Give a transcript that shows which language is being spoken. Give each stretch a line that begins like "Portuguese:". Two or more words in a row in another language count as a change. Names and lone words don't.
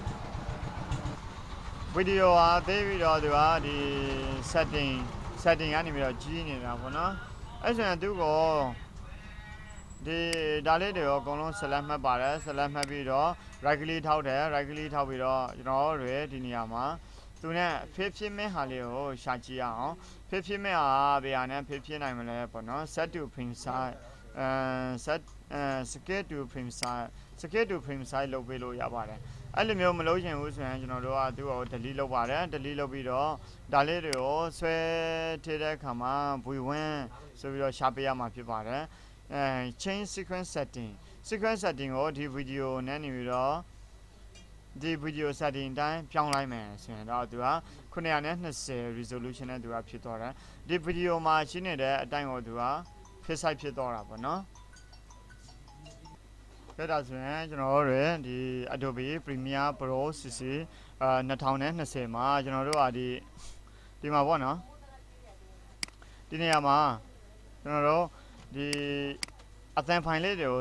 Burmese: သူကဒီ setting ကနေပြီးတော့ကြီးနေတာပေါ့နော်အဲ့ဆိုရင်သူကိုဒီဒါလေးတွေရောအကုန်လုံး select မှတ်ပါတယ် select မှတ်ပြီးတော့
English: right click
Burmese: ထောက်တယ်
English: right click
Burmese: ထောက်ပြီးတော့ကျွန်တော်တို့ဒီနေရာမှာသူနဲ့ဖြစ်မဲ့ဟာလေးကိုရှာကြည့်ရအောင်ဖြစ်မဲ့ဟာဘယ်ဟာနဲ့ဖြစ်နိုင်မလဲပေါ့နော်
English: set to frame size scale to frame size
Burmese: လုပ်ပေးလို့ရပါတယ်အဲ့လိုမျိုးမလုပ်ရင်ဘူးဆိုရင်ကျွန်တော်တို့ကသူ့ကို delete လုပ် ပါတယ် delete လုပ်ပြီးတော့ဒါလေးတွေကိုဆွဲထည့်တဲ့အခါမှာ v1 ဆိုပြီးတော့ရှာပေးရမှာဖြစ်ပါတယ်
English: change sequence setting
Burmese: ကိုဒီ video နဲ့နေပြီးတော့ဒီ
English: video setting
Burmese: တိုင်းပြောင်းလိုက်မယ်ဆိုရင်တော့သူက920 resolution နဲ့သူကဖြစ်သွားတယ်ဒီ video မှာရှင်းနေတဲ့အတိုင်းကိုသူက
English: fit size
Burmese: ဖြစ်သွားတာပေါ့နော် ဒါဆိုရင်ကျွန်တော်တို့ဒီ Adobe Premiere Pro CC 2020မှာကျွန်တော်တို့ကဒီမှာပေါ့နော်ဒီနေရာမှာကျွန်တော်တို့ဒီအသံဖိုင်လေးတွေကို